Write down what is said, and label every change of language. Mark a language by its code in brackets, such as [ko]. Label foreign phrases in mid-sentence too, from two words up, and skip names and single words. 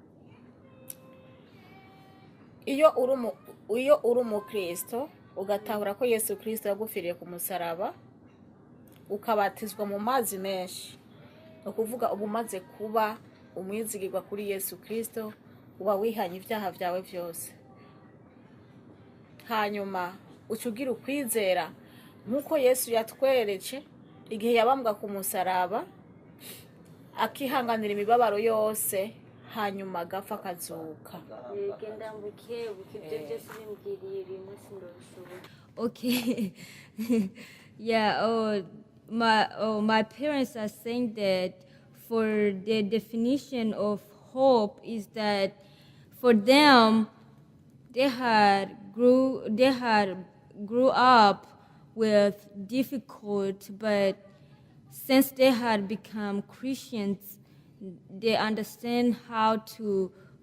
[rn] Iyo uri umukristo ugatahura ko Yesu Kristo yagufiriye ku musaraba ukabatizwa mu mazi menshi, ukuvuga uba umaze kuba umwizigirwa kuri Yesu Kristo, uba wihanye ibyaha byawe byose. Hanyuma ucugira ukwizera nk'uko Yesu yatweretse igihe yabambwa ku musaraba akihanganira imibabaro yose, hanyuma agapfa akazuka. [en] Okay. Yeah, my parents are saying that for the definition of hope is that for them they had grew up with difficult, but since they had become Christians, they understand how to